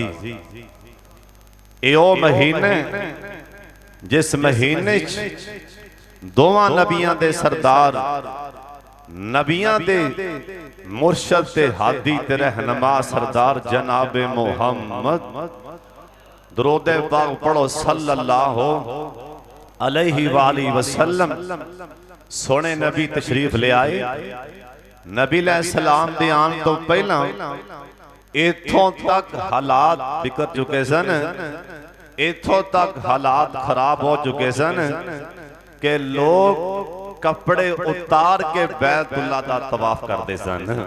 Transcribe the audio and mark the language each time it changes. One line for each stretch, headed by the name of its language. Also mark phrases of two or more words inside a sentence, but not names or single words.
Punjabi: یے او مہینے جس مہینے دوواں نبیاں دے سردار، نبیاں دے مرشد تے ہادی تے رہنما سردار جنابے محمد درود پاک پڑھو
Arabic: صلى الله عليه وآله وسلم
Punjabi: سوہنے نبی تشریف لے آئے. نبی علیہ السلام دے آن تو پہلا اتھوں تک حالات بگڑ چکے سن، اتھوں تک حالات خراب ہو چکے سن کہ لوگ کپڑے اتار کے بیت اللہ دا طواف کرتے سن.